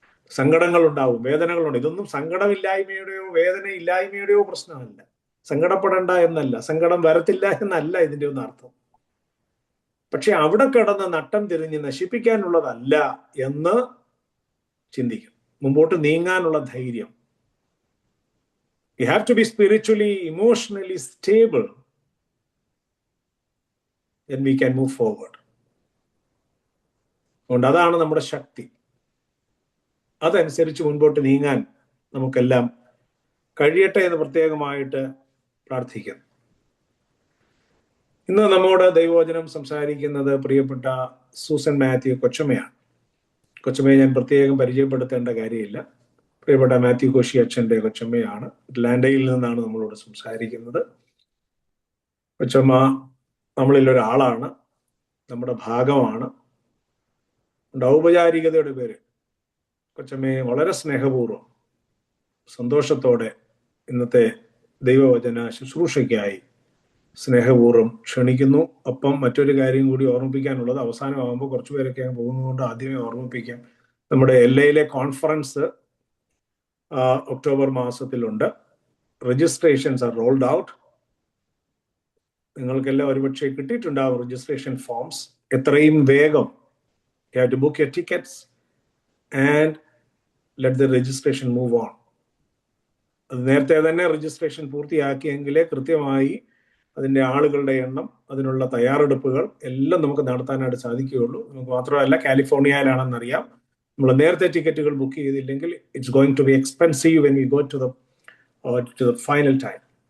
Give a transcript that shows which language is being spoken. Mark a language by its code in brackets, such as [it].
[ml] സങ്കടങ്ങൾ ഉണ്ടാവും, വേദനകളുണ്ട്. ഇതൊന്നും സങ്കടമില്ലായ്മയുടെയോ വേദന ഇല്ലായ്മയുടെയോ പ്രശ്നമല്ല. സങ്കടപ്പെടേണ്ട എന്നല്ല, സങ്കടം വരത്തില്ല എന്നല്ല ഇതിന്റെ ഒന്നും അർത്ഥം. പക്ഷെ അവിടെ കിടന്ന് നട്ടം തിരിഞ്ഞ് നശിപ്പിക്കാനുള്ളതല്ല എന്ന് ചിന്തിക്കും. മുമ്പോട്ട് നീങ്ങാനുള്ള ധൈര്യം. [en] You have to be spiritually, emotionally stable. Then we can move forward. [ml] അതുകൊണ്ട് അതാണ് നമ്മുടെ ശക്തി. അതനുസരിച്ച് മുൻപോട്ട് നീങ്ങാൻ നമുക്കെല്ലാം കഴിയട്ടെ എന്ന് പ്രത്യേകമായിട്ട് പ്രാർത്ഥിക്കുന്നു. ഇന്ന് നമ്മോട് ദൈവവചനം സംസാരിക്കുന്നത് പ്രിയപ്പെട്ട സൂസൻ മാത്യു കൊച്ചമ്മയാണ്. കൊച്ചമ്മയെ ഞാൻ പ്രത്യേകം പരിചയപ്പെടുത്തേണ്ട കാര്യമില്ല. പ്രിയപ്പെട്ട മാത്യു കോശി അച്ഛൻ്റെ കൊച്ചമ്മയാണ്. അറ്റ്ലാന്റയിൽ നിന്നാണ് നമ്മളോട് സംസാരിക്കുന്നത്. കൊച്ചമ്മ നമ്മളിൽ ഒരാളാണ്, നമ്മുടെ ഭാഗമാണ്. ഔപചാരികതയുടെ പേര് കൊച്ചമ്മയെ വളരെ സ്നേഹപൂർവ്വം സന്തോഷത്തോടെ ഇന്നത്തെ ദൈവവചന ശുശ്രൂഷയ്ക്കായി സ്നേഹപൂർവ്വം ക്ഷണിക്കുന്നു. ഒപ്പം മറ്റൊരു കാര്യം കൂടി ഓർമ്മിപ്പിക്കാനുള്ളത്, അവസാനമാകുമ്പോൾ കുറച്ചു പേരൊക്കെ പോകുന്നതുകൊണ്ട് ആദ്യമേ ഓർമ്മിപ്പിക്കാം. നമ്മുടെ LAയിലെ conference October മാസത്തിലുണ്ട്. [en] Registrations are rolled out. [ml] നിങ്ങൾക്കെല്ലാം ഒരുപക്ഷെ കിട്ടിയിട്ടുണ്ടാവും രജിസ്ട്രേഷൻ ഫോംസ്. എത്രയും വേഗം [en] you have to book your tickets and let the registration move on. [ml] അത് നേരത്തെ തന്നെ രജിസ്ട്രേഷൻ പൂർത്തിയാക്കിയെങ്കിലേ കൃത്യമായി അതിൻ്റെ ആളുകളുടെ എണ്ണം, അതിനുള്ള തയ്യാറെടുപ്പുകൾ എല്ലാം നമുക്ക് നടത്താനായിട്ട് സാധിക്കുകയുള്ളൂ. നമുക്ക് മാത്രമല്ല, കാലിഫോർണിയയിലാണെന്നറിയാം, നമ്മൾ നേരത്തെ ടിക്കറ്റുകൾ ബുക്ക് ചെയ്തില്ലെങ്കിൽ [en] It's going to be expensive when you go to the final time.